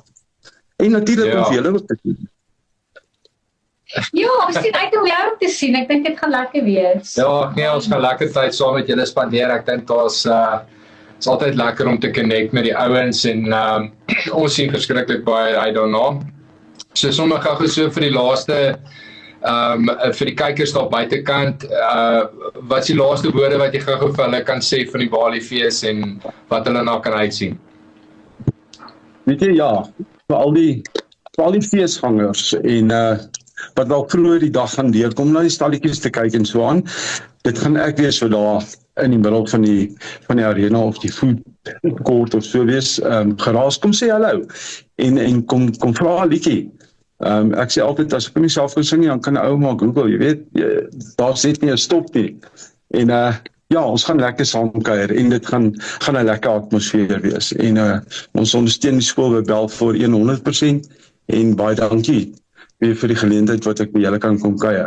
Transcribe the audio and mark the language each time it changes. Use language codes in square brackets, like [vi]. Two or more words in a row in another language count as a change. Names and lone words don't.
[af] En natuurlik om vir julle ook te sien. Ja, ons sien uit om jou te sien. Ek dink dit gaan lekker wees. Ja, nee, ons gaan lekker tyd saam met julle spandeer. Ek dink daar's is altyd lekker om te connect met die ouens en ons sien verskriklik baie, [en] I don't know. [af] So sommer gou so vir die laaste vir die kykers daar buitekant, wat is die laaste woorde wat jy gou vir hulle kan sê van die Baliefees en wat hulle na kan uitsien? Weet jy, ja, vir al die feesgangers en wat dalk vroeër die dag gaan deurkom na die stalletjies te kyk en so aan. Dit gaan ek wees vir daar in die middel van die arena of die [en] food court [af] of so wees, geraas, kom sê hallo en kom vra 'n liedjie. Ek sê altyd, as ek nie self kan sing nie, dan kan 'n ou maar Google, jy weet, daar sit nie 'n stop nie. En ja, ons gaan lekker saam kuier en dit gaan 'n lekker atmosfeer wees. En ons ondersteun die skool by Belfort 100% en baie dankie weer vir die geleentheid wat ek by julle kan kom kuier.